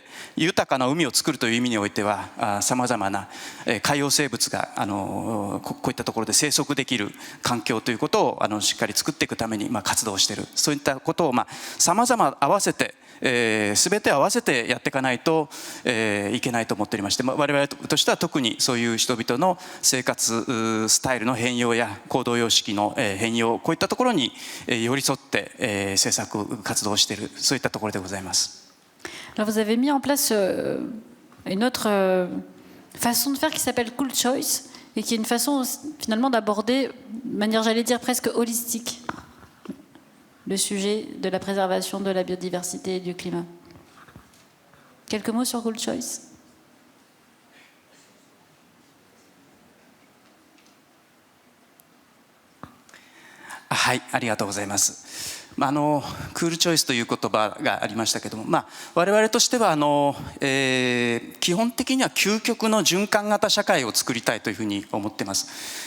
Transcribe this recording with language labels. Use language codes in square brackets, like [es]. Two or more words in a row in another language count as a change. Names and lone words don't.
[ja] 豊かな海を作るという意味においてはさまざまな海洋生物がこういったところで生息できる環境ということをしっかり作っていくために活動している、そういったことをさまざま合わせて全て合わせてやっていかないといけないと思っておりまして、我々としては特にそういう人々の生活スタイルの変容や行動様式の変容、こういったところに寄り添って政策活動をしている、そういったところでございます。 [fr] Alors vous avez mis en place une autre façon de faire qui s'appelle Cool Choice et qui est une façon finalement d'aborder de manière, j'allais dire, presque holistique le sujet de la préservation de la biodiversité et du climat. Quelques mots sur Cool Choice? [ja] はい、ありがとうございます。クールチョイスという言葉がありましたけども、我々としては基本的には究極の循環型社会を作りたいというふうに思っています。